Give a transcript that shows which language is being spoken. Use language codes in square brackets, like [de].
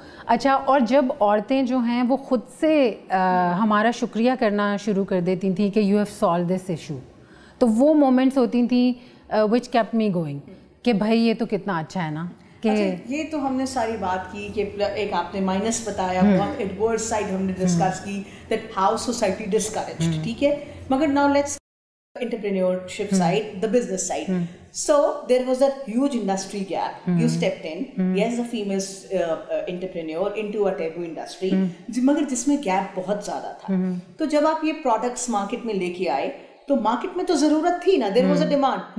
[ur] اچھا, اور جب عورتیں جو ہیں وہ خود سے ہمارا شکریہ کرنا شروع کر دیتی تھیں کہ [en] you have solve this issue, [ur] تو وہ مومنٹس ہوتی تھیں [en] which kept me going [ur] کہ بھائی یہ تو کتنا اچھا ہے نا. یہ تو ہم نے ساری بات کی کہ ایک آپ نے مائنس بتایا, بہت ایڈورس سائڈ ہم نے ڈسکس کی [en] that how society discouraged, [ur] ٹھیک ہے. مگر [en] Now let's entrepreneurship side, the business side. So there was a huge industry gap. You stepped in, yes, a female entrepreneur into a taboo industry, [ur] مگر جس میں gap بہت زیادہ تھا. تو جب آپ یہ پروڈکٹس مارکیٹ میں لے کے آئے تو مارکیٹ میں تو ضرورت تھی نا, [en] there was a demand.